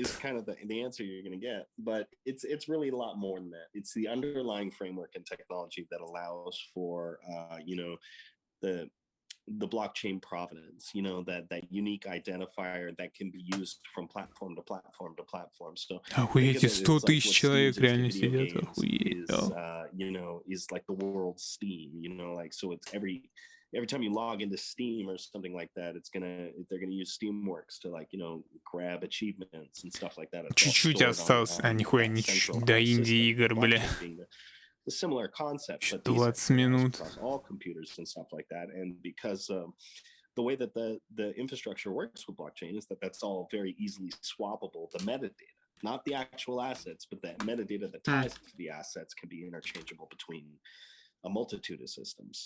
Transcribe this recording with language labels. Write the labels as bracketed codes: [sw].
[en] Is kind of the answer you're going to get, but it's really a lot more than that. It's the underlying framework and technology that allows for the blockchain provenance, that unique identifier that can be used from platform to platform to platform. So [ru] охуеть, 100 тысяч человек реально сидят, охуеть. [en] Is like the world's Steam, like, so it's every time you log into Steam or something like that, they're gonna use Steamworks to, like, grab achievements and stuff like that. [ru] Чуть-чуть осталось, нихуя не чуть-чуть, до Индии игр, бля. [en] A similar concept, but [ru] 20 минут. [en] Across all computers and stuff like that. And because the way that the infrastructure works with blockchain is that's all very easily swappable. The metadata, not the actual assets, but the metadata that ties to the assets can be interchangeable between a multitude of systems.